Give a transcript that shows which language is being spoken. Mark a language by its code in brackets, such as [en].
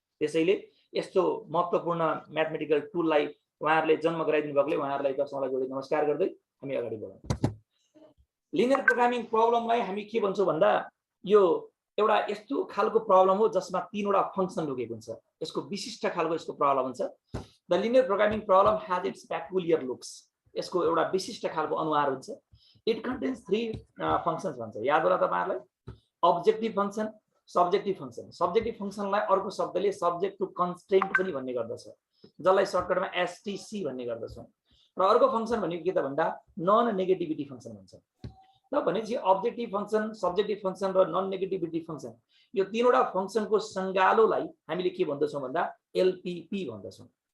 [ne] त्यसैले यस्तो महत्त्वपूर्ण म्याथमेटिकल टुललाई उहाँहरूले जन्म गराइदिनु भएकोले उहाँहरूलाई दर्शकलाई जोडी नमस्कार गर्दै हामी अगाडि बढौँ। लिनियर प्रोग्रामिङ प्रब्लमलाई हामी के भन्छौँ भन्दा यो एउटा यस्तो खालको प्रब्लम हो जसमा तीनवटा फंक्सन लुकेको हुन्छ। यसको विशिष्ट खालको यसको प्रब्लम हुन्छ। [en] The linear programming problem has its peculiar looks. [ne] यसको एउटा विशिष्ट खालको अनुहार हुन्छ। [en] it contains 3 functions [ne] भन्छ। याद होला तपाईहरुलाई? Objective function, subjective function. Subjective फंक्सनलाई अर्को शब्दले सब्जेक्ट टु कन्स्ट्रेन्ट पनि भन्ने गर्दछ, जसलाई सर्टकटमा एसटीसी भन्ने गर्दछौं। र अर्को फंक्सन भनेको के त भन्दा नन नेगेटिभिटी फंक्सन भन्छ। त भनेपछि अब्जेक्टिभ फंक्सन, सब्जेक्टिभ फंक्सन र नन नेगेटिभिटी फंक्सन, यो तीनवटा फंक्सनको संगालोलाई हामीले के भन्दछौं भन्दा एलपीपी भन्दछौं।